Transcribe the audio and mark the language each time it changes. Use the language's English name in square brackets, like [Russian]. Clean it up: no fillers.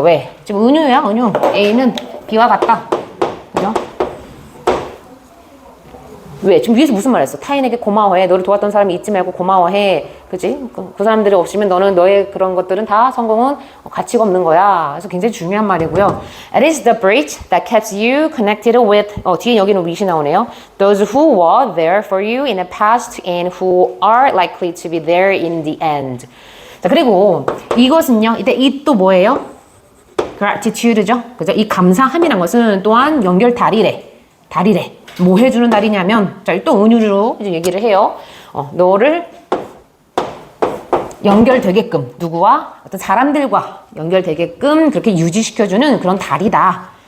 [Korean] 왜? 지금 은유야, 은유. A는 B와 같다. 그죠? 왜? 지금 위에서 무슨 말 했어? 타인에게 고마워해. 너를 도왔던 사람이 잊지 말고 고마워해. 그지? 그 사람들이 없으면 너는 너의 그런 것들은 다 성공은 가치가 없는 거야. 그래서 굉장히 중요한 말이고요. [English] It is the bridge that keeps you connected with, [Korean] 뒤에 여기는 with이 나오네요. [English] Those who were there for you in the past and who are likely to be there in the end. [Korean] 자, 그리고 이것은요. 이때 이 또 뭐예요? gratitude죠. 그죠? 이 감사함이란 것은 또한 연결 다리래. 다리래. 뭐 해주는 달이냐면, 자, 또 은유로 이제 얘기를 해요. 너를 연결되게끔, 누구와? 어떤 사람들과 연결되게끔 그렇게 유지시켜주는 그런 달이다.